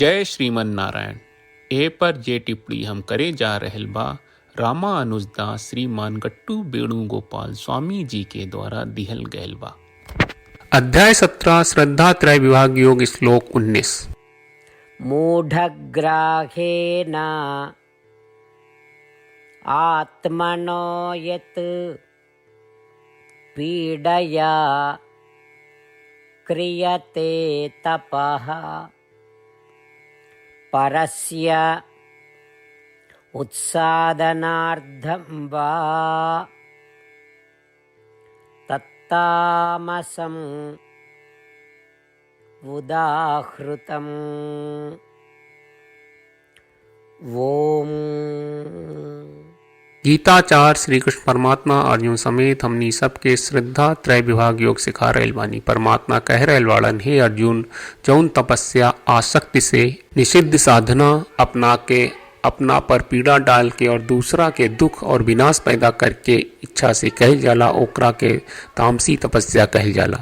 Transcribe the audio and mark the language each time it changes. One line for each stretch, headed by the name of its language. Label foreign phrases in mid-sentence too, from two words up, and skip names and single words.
Bhojpuri: जय श्रीमन नारायण। ए पर जे टिप्पणी हम करे जा रहल बा रामानुजदास श्रीमान गट्टू वेणुगोपाल स्वामी जी के द्वारा दिहल गयल बा। अध्याय 17 श्रद्धा त्रय विभाग योग श्लोक 19।
Sanskrit: मूढग्राहेण आत्मनो यत् पीडया क्रियते तपः परस्य उत्सादनार्थं वा तत्तामसम् उदाहृतम्।
Bhojpuri: ओम। गीताचार श्री कृष्ण परमात्मा अर्जुन समेत हमनी सबके श्रद्धा त्रय विभाग योग सिखा रहल बानी। परमात्मा कह रहल वाड़न, हे अर्जुन, जौन तपस्या आसक्ति से निषिद्ध साधना अपना के अपना पर पीड़ा डाल के और दूसरा के दुख और विनाश पैदा करके इच्छा से कहल जाला, ओकरा के तामसी तपस्या कहल जाला।